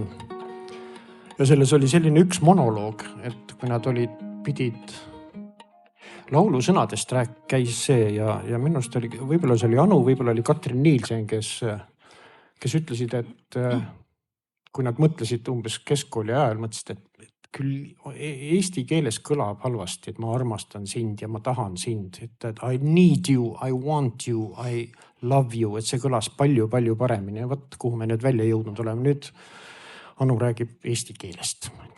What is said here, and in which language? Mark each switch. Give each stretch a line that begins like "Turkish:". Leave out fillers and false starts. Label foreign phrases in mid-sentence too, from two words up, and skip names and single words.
Estonian: Ja selles oli selline üks monoloog, et kui nad pidid laulu sõnadest käis see ja minust oli, võib-olla see oli Anu, võib-olla oli Katrin Nielsen, kes ütlesid, et kui nad mõtlesid umbes keskkooli ajal, mõtlesid, et küll eesti keeles kõlab halvasti, et ma armastan sind ja ma tahan sind, et
English: I need you, I want you, I love you,
Estonian: et see kõlas palju-palju paremini. Ja võt, kuhu me nüüd välja jõudnud oleme. Nüüd Anu räägib eesti keelest.